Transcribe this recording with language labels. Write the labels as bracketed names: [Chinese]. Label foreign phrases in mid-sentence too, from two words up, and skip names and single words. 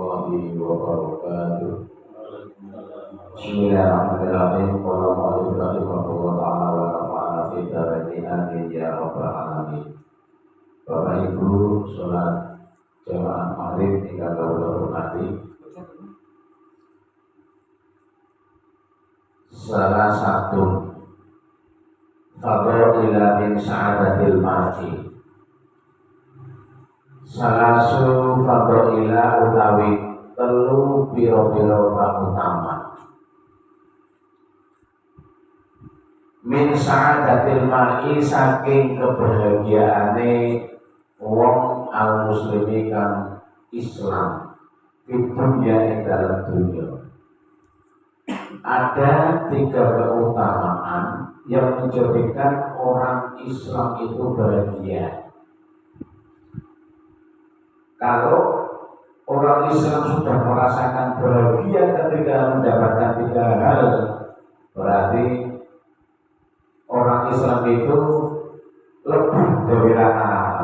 [Arabic] ورحمة الله وبركاته بسم الله الرحمن الرحيم. قال المؤلف رحمه الله تعالى ونفعنا في الدارين آمين يا رب العالمين. [Javanese] Bapak Ibu, sholat jamaah maghrib ingkang kawula hormati. [Indonesian] Salah satu [Arabic] فضائل من سعادة المرء. ثلاث فضائل [Javanese] utawi telu pira-pira utama [Arabic] من سعادة المرء [Javanese] saking kebahagiaane wong al-muslimi kang Islam di dunia ing dalam dunia. [Indonesian] Ada 3 keutamaan yang menjadikan orang Islam itu bahagia. Kalau orang Islam sudah merasakan bahagia ketika mendapatkan 3 hal, berarti orang Islam itu lebih dari rata-rata.